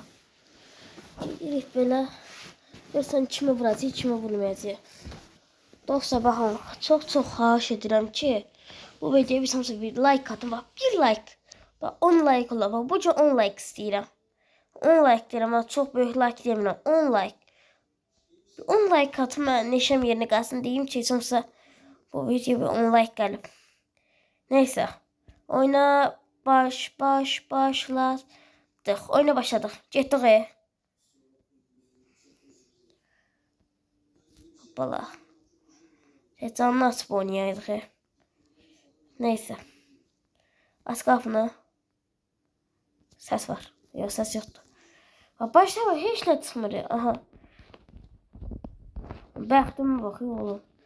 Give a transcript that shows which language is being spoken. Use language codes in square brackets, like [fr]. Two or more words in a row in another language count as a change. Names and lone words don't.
[az] Gedirik belə. Görsən kimi vuracaq, kimi vurmayacaq. Dostlar baxın, çox xahiş edirəm ki, bu videoya bir hamısı bir like atın. Bax, bir like. Bax, 10 like ola. Bax, bu gün 10 like istəyirəm. 10 like deyirəm, amma çox böyük like demirəm. 10 like. 10 like atın, mən neşəm yerinə qalsın deyim ki, heç olmasa bu videoya bir 10 like gəlib. Neysə. Oyuna başladıq. Oyuna başladıq. Getdik. Hoppala. [tr] Heyecanlı açıp oynayaydık. Neyse. Aç kapını. Ses var. Yok, ses yoktu. Başta var, hiç ne çıkmır. Aha. Bəxtim bakıyor oğlum.